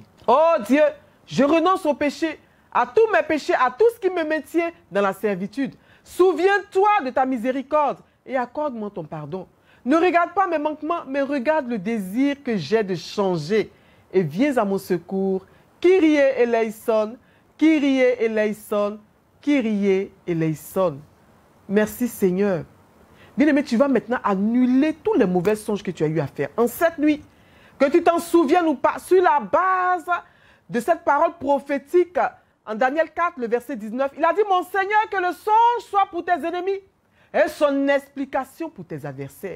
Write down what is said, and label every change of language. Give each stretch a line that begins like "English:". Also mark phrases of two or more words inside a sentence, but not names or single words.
French: Oh Dieu, je renonce au péché, à tous mes péchés, à tout ce qui me maintient dans la servitude. Souviens-toi de ta miséricorde et accorde-moi ton pardon. Ne regarde pas mes manquements, mais regarde le désir que j'ai de changer. Et viens à mon secours.
Greek: Κύριε ελέησον, Κύριε ελέησον, Κύριε ελέησον.
French: Merci Seigneur. Bien-aimé, tu vas maintenant annuler tous les mauvais songes que tu as eu à faire. En cette nuit, que tu t'en souviennes ou pas, sur la base de cette parole prophétique, en Daniel 4, le verset 19, il a dit, mon Seigneur, que le songe soit pour tes ennemis et son explication pour tes adversaires.